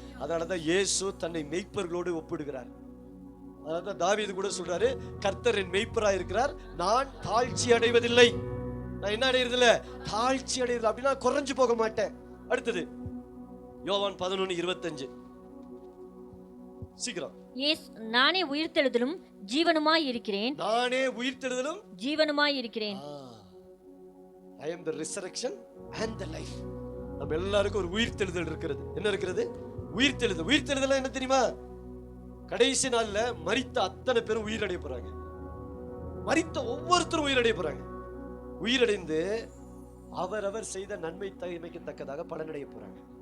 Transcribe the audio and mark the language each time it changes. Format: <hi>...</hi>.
<ta>அதனாலதான் இயேசு தன்னை மேய்ப்பர்களோடு ஒப்பிடுகிறார். அதனாலதான் தாவீது கூட சொல்றாரு, கர்த்தர் என் மேய்ப்பராய் இருக்கிறார், நான் தாழ்ச்சி அடைவதில்லை. நான் என்ன அடையிறதில்ல? தாழ்ச்சி அடையிறது. அப்படின்னா குறைஞ்சு போக மாட்டேன். அடுத்தது யோவான் 11:25. சீக்கிரம். நானே உயிர்த்தெழுதலும் ஜீவனுமாய் இருக்கிறேன். நானே உயிர்த்தெழுதலும் ஜீவனுமாய் இருக்கிறேன்.</ta> <en>I am the resurrection and the life.</en> <ta>நம்ம எல்லாருக்கும் ஒரு உயிர்த்தெழுதல் இருக்கிறது. என்ன இருக்கிறது? உயிர்த்தெழுதல். உயிர்த்தெழுதல் என்ன தெரியுமா? கடைசி நாள்ல மரித்த அத்தனை பேரும் உயிரடைய போறாங்க. மரித்த ஒவ்வொருத்தரும் உயிரடைய போறாங்க. உயிரடைந்து அவரவர் செய்த நன்மை தீமைக்கு தக்கதாக பலனடைய போறாங்க.</ta>